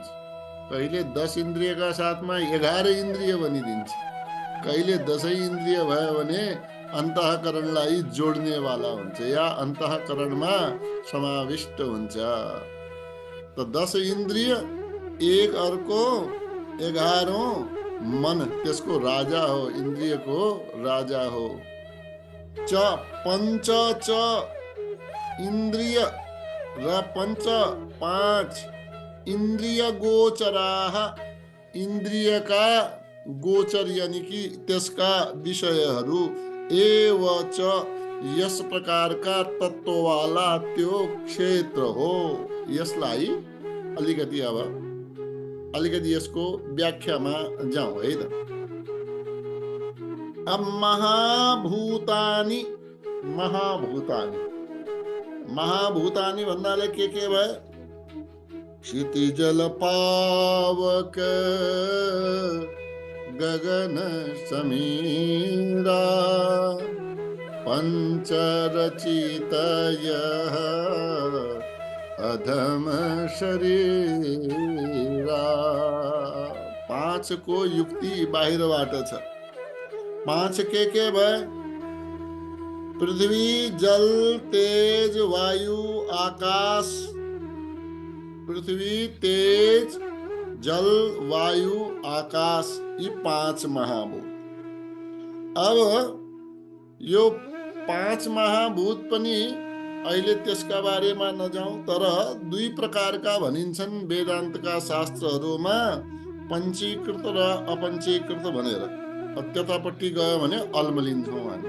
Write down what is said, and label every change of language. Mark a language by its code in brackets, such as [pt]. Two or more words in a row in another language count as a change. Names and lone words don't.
[ne] कहिले 10 इन्द्रियका साथमा 11 इन्द्रिय बनिदिन्छ, कहिले 10 इन्द्रिय भयो भने अन्तःकरणलाई जोड्नेवाला हुन्छ या अन्तःकरणमा समाविष्ट हुन्छ। त 10 इन्द्रिय, एक अर्को 11 मन त्यसको राजा हो, इन्द्रियको राजा हो। [sa] च पञ्च च इन्द्रिय [ne] र [sa] पञ्च 5 इन्द्रिय गोचराः, [ne] इन्द्रियका गोचर यानी कि त्यसका विषयहरू। एवच यस प्रकारका तत्त्ववाला त्यो क्षेत्र हो। यसलाई अलिकति यसको व्याख्यामा जाउँ है त। अब महाभूतानि, महाभूतानि भन्नाले के भए? [awa] क्षितिजल पावक गगन समीरा पंचरचितयः अधम शरीरा। [ne] 5 को युक्ति बाहिरबाट छ। 5 के भए? पृथ्वी, जल, तेज, वायु, आकाश। पृथ्वी, तेज, जल, वायु, आकाश, ये 5 महाभूत। अब यो 5 महाभूत पनि अहिले त्यसका बारेमा नजाउँ, तर 2 प्रकारका भनिन्छन् वेदान्तका शास्त्रहरूमा, पञ्चीकृत र अपञ्चीकृत भनेर। त्यतापट्टि गयो भने अल्मलिन्छौँ हामी।